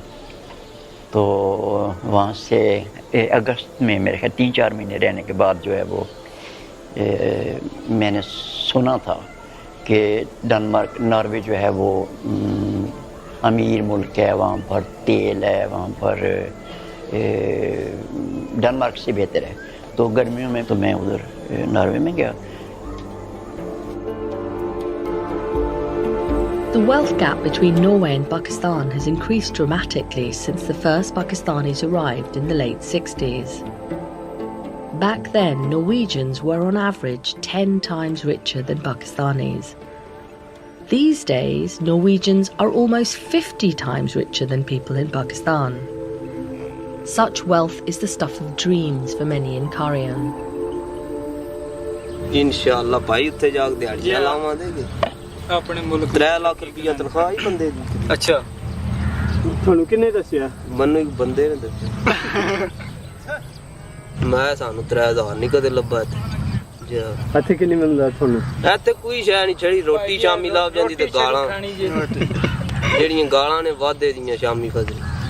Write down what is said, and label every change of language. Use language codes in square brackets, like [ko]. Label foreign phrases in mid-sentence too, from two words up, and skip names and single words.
[ur] تو وہاں سے اگست میں میرے خیال 3-4 مہینے رہنے کے بعد جو ہے وہ میں نے سنا تھا کہ ڈنمارک، ناروے جو ہے وہ امیر ملک ہے، وہاں پر تیل ہے، وہاں پر ڈنمارک سے بہتر ہے. تو گرمیوں میں تو میں ادھر ناروے میں گیا. [en] The wealth gap between Norway and Pakistan has increased dramatically since the first Pakistanis arrived in the late 60s. Back then, Norwegians were on average 10 times richer than Pakistanis. These days, Norwegians are almost 50 times richer than people in Pakistan. Such wealth is the stuff of dreams for many in Karian. [pa] انشاءاللہ بھائی اتھے جاکے دیہاڑیاں لاواں گے اپنے ملک 3 لاکھ روپیہ تنخواہ ہی بندے دی. अच्छा ਤੁਹਾਨੂੰ ਕਿੰਨੇ ਦੱਸਿਆ? ਮੈਨੂੰ ਇੱਕ ਬੰਦੇ ਨੇ ਦੱਸਿਆ। ਮੈਂ ਸਾਨੂੰ 3000 ਨਹੀਂ ਕਦੇ ਲੱਭਾ ਇੱਥੇ। ਇੱਥੇ ਕਿੰਨੀ ਮਿਲਦਾ ਤੁਹਾਨੂੰ? ਇੱਥੇ ਕੋਈ ਸ਼ੈ ਨਹੀਂ, ਛੜੀ ਰੋਟੀ ਸ਼ਾਮੀ ਲੱਭ ਜਾਂਦੀ ਤੇ ਗਾਲਾਂ, ਜਿਹੜੀਆਂ ਗਾਲਾਂ ਨੇ ਵਾਧੇ ਦੀਆਂ ਸ਼ਾਮੀ ਖਜ਼ਰੀ।